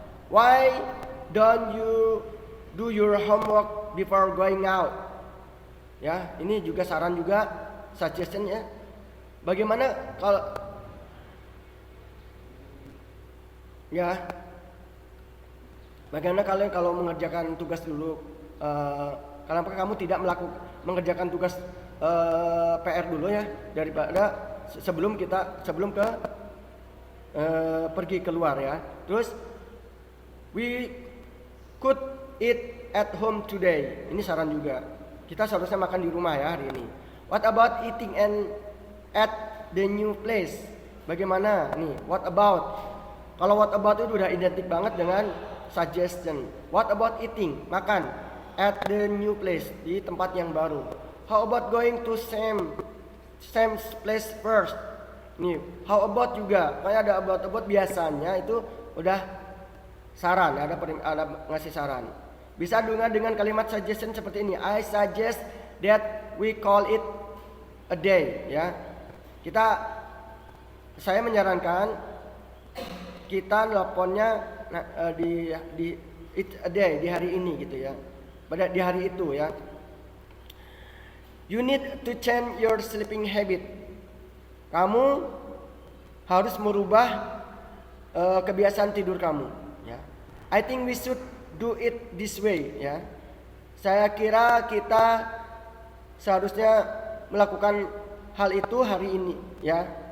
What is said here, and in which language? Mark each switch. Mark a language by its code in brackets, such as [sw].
[en] Why don't you do your homework before going out? [id] Ya, ini juga saran juga, suggestion, ya. Bagaimana kalau, ya, bagaimana kalian kalau mengerjakan tugas dulu? Kenapa kamu tidak mengerjakan tugas PR dulu, ya, daripada sebelum ke pergi keluar, ya. [en] Terus we could eat at home today. [id] Ini saran juga. Kita seharusnya makan di rumah, ya, hari ini. [en] What about eating at the new place? [id] Bagaimana nih? [en] What about? [id] Kalau what about itu udah identik banget dengan suggestion. [en] What about eating? [id] Makan [en] at the new place, [id] di tempat yang baru. [en] How about going to same place first? [id] Nih, how about juga. Kayak ada about biasanya itu udah saran, ada ngasih saran. Bisa dengan kalimat suggestion seperti ini. [en] I suggest that we call it a day, ya. [id] Saya menyarankan kita teleponnya di a day, di hari ini gitu ya. Di hari itu ya. [en] You need to change your sleeping habit. [id] Kamu harus merubah kebiasaan tidur kamu ya. [en] I think we should do it this way ya. [id] Saya kira kita seharusnya melakukan hal itu hari ini ya.